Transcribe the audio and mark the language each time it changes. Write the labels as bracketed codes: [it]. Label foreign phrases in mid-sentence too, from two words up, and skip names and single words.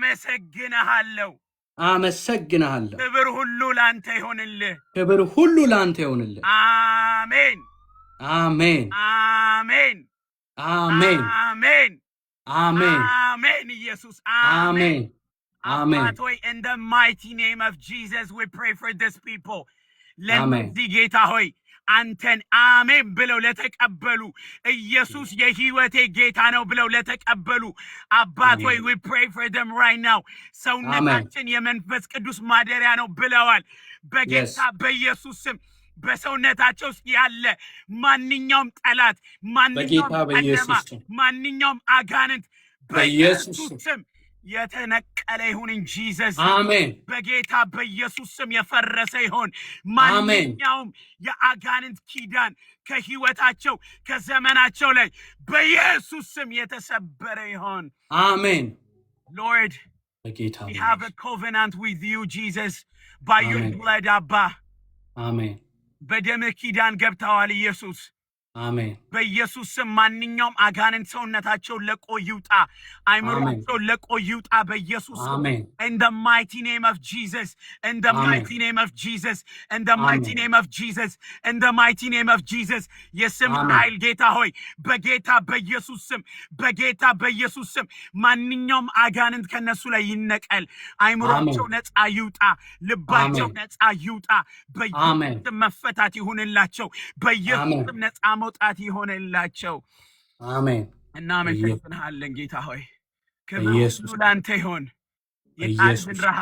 [am] አመሰግንሃለሁ። ክብር ሁሉ ላንተ ይሆንልህ። አሜን አሜን አሜን አሜን አሜን አሜን ኢየሱስ አሜን አሜን። ሆይ [en] in the mighty name of Jesus we pray for this people. [am] ለዚህ ጌታ ሆይ አንተን አሜን ብለው ለተቀበሉ ኢየሱስ የህይወቴ ጌታ ነው ብለው ለተቀበሉ አባት ሆይ [en] we pray for them right now. [am] ሰውነታችን የመንፈስ ቅዱስ ማደሪያ ነው ብለዋል። በጌታ በኢየሱስ ስም በሰውነታቸው ውስጥ ያለ ማንኛውም ጠላት፣ ማንኛውም አጋንንት በኢየሱስ ስም የተነቀለ ይሁን [en] in Jesus [am] አሜን። በጌታ በኢየሱስ ስም የፈረሰ ይሁን ማንኛውም የአጋንንት ኪዳን ከህይወታቸው ከዘመናቸው ላይ በኢየሱስ ስም የተሰበረ ይሁን አሜን። [en] Lord, we have a covenant with you Jesus by your blood Abba. [am] አሜን። በደምህ ኪዳን ገብተዋል ኢየሱስ አሜን። በኢየሱስ ስም ማንኛውም አጋንንት ሰውነታቸው ለቆ ይውጣ፣ አይምሮአቸው ለቆ ይውጣ በኢየሱስ ስም [en] in the mighty name of Jesus, in the mighty name of Jesus, in the mighty name of Jesus, in the mighty name of Jesus. የስም ኃይል ጌታ ሆይ በጌታ በኢየሱስ ስም ማንኛውም አጋንንት ከነሱ ላይ ይነቀል፣ አይምሮአቸው ነፃ ይውጣ፣ ልባቸው ነፃ ይውጣ በኢየሱስ ስም መፈታት ይሁንላቸው በኢየሱስ ስም ነፃ መውጣት ይሆንላቸው አሜን። እናመሰግንሃለን ጌታ ሆይ ክብር ሁሉ ላንተ ይሁን። የቃልን ረሃብ